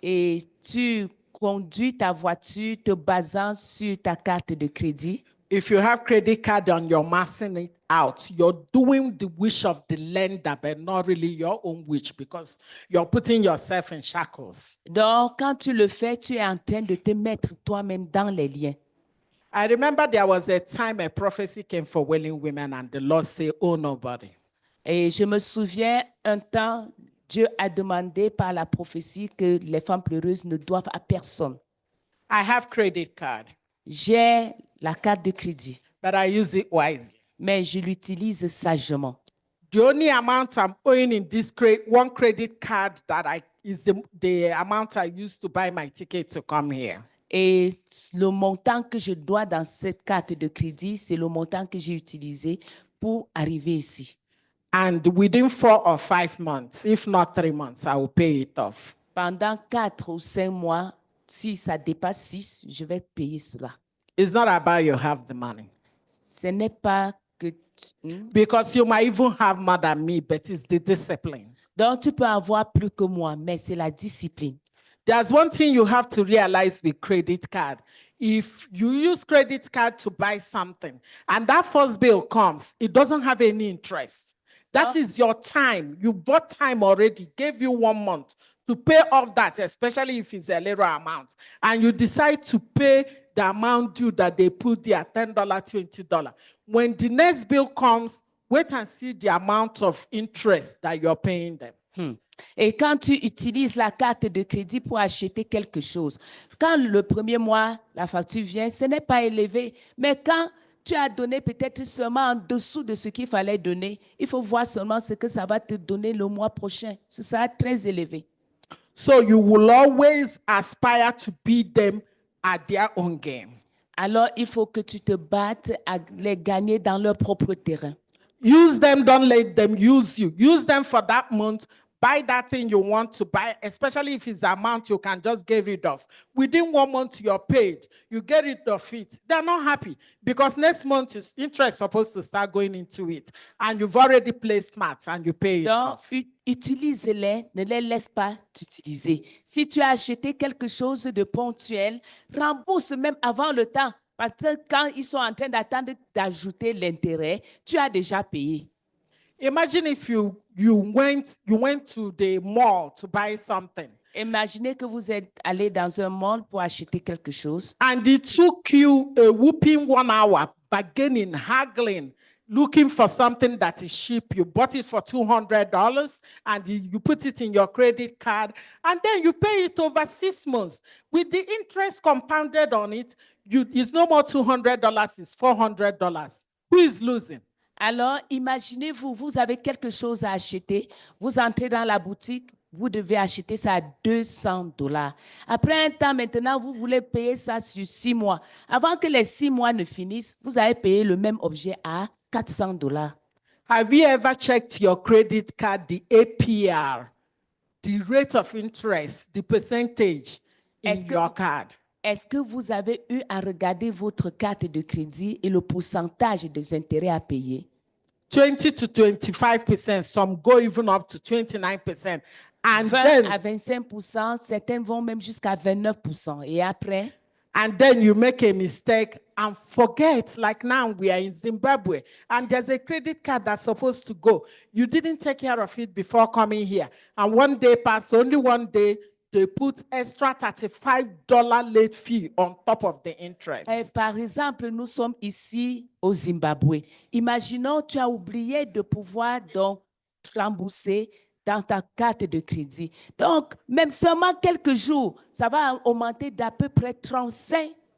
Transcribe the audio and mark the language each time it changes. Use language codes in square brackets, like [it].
[fr] et tu conduis ta voiture te basant sur ta carte de crédit, [en] if you have credit card and you're maxing it out, you're doing the wish of the lender, but not really your own wish because you're putting yourself in shackles. [fr] donc quand tu le fais, tu es en train de te mettre toi-même dans les liens. [en] I remember there was a time a prophecy came for willing women and the Lord said, oh, nobody. [fr] Et je me souviens, un temps, Dieu a demandé par la prophétie que les femmes pleureuses ne doivent à personne. [en] I have credit card, [fr] J'ai la carte de crédit, [en] but I use it wisely. [fr] mais je l'utilise sagement. [en] The only amount I'm owing in this one credit card that is the amount I used to buy my ticket to come here. [fr] Et le montant que je dois dans cette carte de crédit, c'est le montant que j'ai utilisé pour arriver ici. [en] And within 4 or 5 months, if not 3 months, I will pay it off. [fr] Pendant 4 ou 5 mois, si ça dépasse 6, je vais payer cela. [en] It's not about you have the money. [fr] Ce n'est pas [en] Because you might even have more than me, but it's the discipline. [fr] Donc, tu peux avoir plus que moi, mais c'est la discipline. [en] There's one thing you have to realize with credit card. If you use credit card to buy something and that first bill comes, it doesn't have any interest. That is your time. You bought time already, gave you 1 month to pay off that, especially if it's a little amount. And you decide to pay the amount due that they put there, $10, $20. When the next bill comes, wait and see the amount of interest that you're paying them. [fr] Et quand tu utilises la carte de crédit pour acheter quelque chose, quand le premier mois, la facture vient, ce n'est pas élevé. Mais quand tu as donné peut-être seulement en dessous de ce qu'il fallait donner, il faut voir seulement ce que ça va te donner le mois prochain. Ce sera très élevé. [en] So you will always aspire to beat them at their own game. [fr] Alors, il faut que tu te battes à les gagner dans leur propre terrain. [en] Use them, don't let them use you. Use them for that month. Buy that thing you want to buy, especially if it's the amount you can just get rid of. Within 1 month, you're paid. You get rid of it. They're not happy because next month is interest supposed to start going into it. And you've already played smart and you pay it [fr] Donc, [en] off. [fr] utilise-les, ne les laisse pas t'utiliser. Si tu as acheté quelque chose de ponctuel, rembourse même avant le temps. Parce que quand ils sont en train d'attendre d'ajouter l'intérêt, tu as déjà payé. [en] Imagine if you went to the mall to buy something. [fr] Imaginez que vous êtes allé dans un mall pour acheter quelque chose. [en] And it took you a whooping 1 hour, bargaining, haggling, looking for something that is cheap. You bought it for $200 and you put it in your credit card and then you pay it over 6 months. With the interest compounded on it, it's no more $200, it's $400. Who is losing? [fr] Alors, imaginez-vous, vous avez quelque chose à acheter, vous entrez dans la boutique, vous devez acheter ça à $200. Après un temps, maintenant, vous voulez payer ça sur 6 mois. Avant que les 6 mois ne finissent, vous avez payé le même objet à $400. [en] Have you ever checked your credit card, the APR, the rate of interest, the percentage in your card? [fr] Est-ce que vous avez eu à regarder votre carte de crédit et le pourcentage des intérêts à payer? [en] 20 to 25%, some go even up to 29%. And [fr] 20 [en] then, [fr] à 25%, certains vont même jusqu'à 29%. Et après? [en] and then you make a mistake and forget, like now we are in Zimbabwe, and there's a credit card that's supposed to go. You didn't take care of it before coming here. And one day passed, only one day, they put extra $35 late fee on top of the interest. [fr] Par exemple, nous sommes ici au Zimbabwe. Imaginons, tu as oublié de pouvoir donc rembourser dans ta carte de crédit. Donc, même seulement quelques jours, ça va augmenter d'à peu près $35.